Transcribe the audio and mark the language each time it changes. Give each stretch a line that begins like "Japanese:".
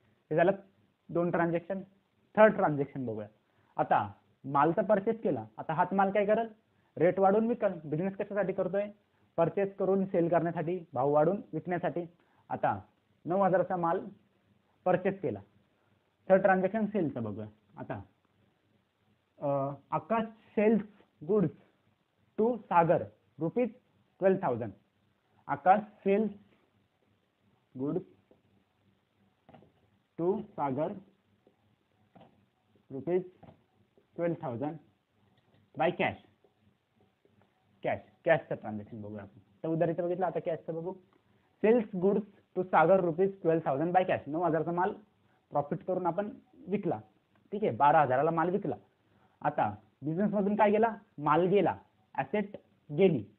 Marathi: हे झालं 2 transaction. Third transaction बघूया, आता मालचा परचेस केला, आता हाच माल काय करेल, रेट वाढवून विकेल। बिझनेस कशासाठी करतोय, परचेस करून सेल करण्यासाठी, भाव वाढून विकण्यासाठी। आता 9,000चा माल परचेस केला, थर्ड ट्रान्झॅक्शन सेलचं बघूया।
English: आता Akash sales goods to Sagar ₹12,000। Akash sales goods to Sagar ₹12,000 by cash.
Marathi: कॅशचं transaction बघूया आपण। तर उधारीचं बघितलं, आता कॅशचं बघू।
English: sales goods to Sagar ₹12,000 by cash,
Marathi: 9,000चा माल प्रॉफिट करून आपण विकला, ठीक आहे, 12,000ला माल विकला. आता बिझनेस मधून काय गेला, माल गेला, ऍसेट गेली.